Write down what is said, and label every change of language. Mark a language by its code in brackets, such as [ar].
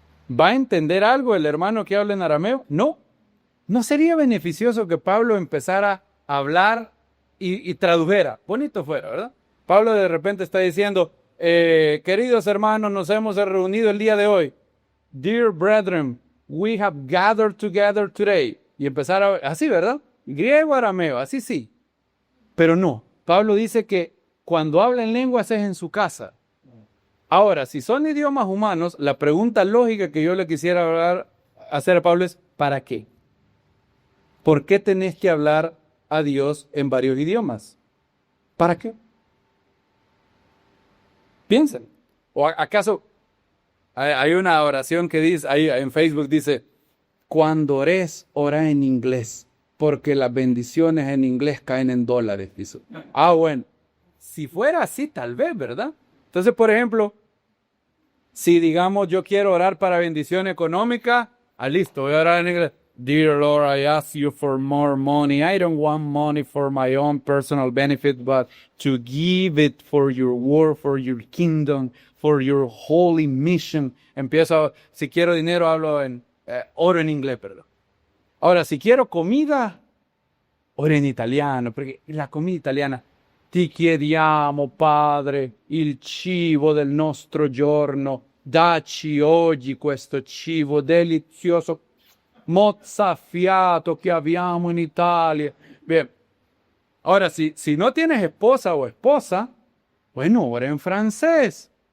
[es] ¿Va a entender algo el hermano que habla en arameo? No. ¿No sería beneficioso que Pablo empezara a hablar y tradujera? Bonito fuera, ¿verdad? Pablo de repente está diciendo, queridos hermanos, nos hemos reunido el día de hoy. [en] Dear brethren, we have gathered together today. [es] Y empezar así, ¿verdad? Griego, arameo, así sí. Pero no, Pablo dice que cuando habla en lenguas es en su casa. Ahora, si son idiomas humanos, la pregunta lógica que yo le quisiera hacer a Pablo es, ¿para qué? ¿Por qué tenés que hablar a Dios en varios idiomas? ¿Para qué? Piensen. ¿O acaso hay una oración que dice, ahí en Facebook dice, cuando ores, ora en inglés, porque las bendiciones en inglés caen en dólares. Dice. Bueno, si fuera así, tal vez, ¿verdad? Entonces, por ejemplo, si digamos yo quiero orar para bendición económica, listo, voy a orar en inglés. [en] Dear Lord, I ask you for more money. I don't want money for my own personal benefit, but to give it for your work, for your kingdom, for your holy mission. [es] Empiezo, si quiero dinero, oro en inglés, perdón. Ahora, si quiero comida, oro en italiano, porque la comida italiana, [it] ti chiediamo, Padre, il cibo del nostro giorno, dacci oggi questo cibo delizioso, mozzafiato che abbiamo in Italia. [es] Bien. Ahora, si no tienes esposa o esposa, bueno, ora en francés.